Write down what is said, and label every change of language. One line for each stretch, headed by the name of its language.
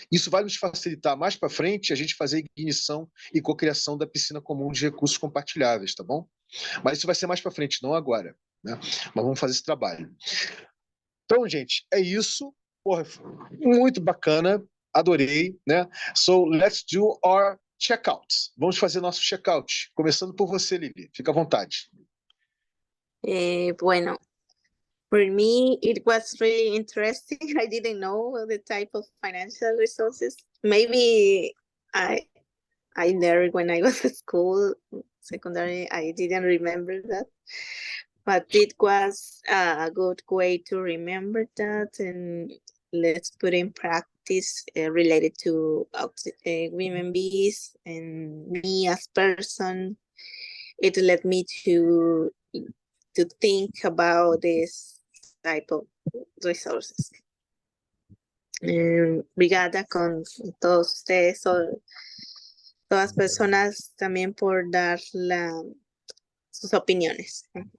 Portuguese: Isso vai nos facilitar mais para frente a gente fazer a ignição e cocriação da piscina comum de recursos compartilháveis, tá bom? Mas isso vai ser mais para frente, não agora, né? Mas vamos fazer esse trabalho. Então, gente, é isso. Porra, muito bacana, adorei, né?
English: So let's do our checkouts.
Portuguese: Vamos fazer nosso checkout, começando por você, Lili. Fica à vontade.
Spanish: Bueno,
English: for me, it was really interesting. I didn't know the type of financial resources. Maybe I learned when I was at school, secondary, I didn't remember that. But it was a good way to remember that, and let's put in practice related to women bees and me as person. It led me to think about this type of resources.
Portuguese: Obrigada
Spanish: con todos ustedes, todas personas también por dar sus opiniones.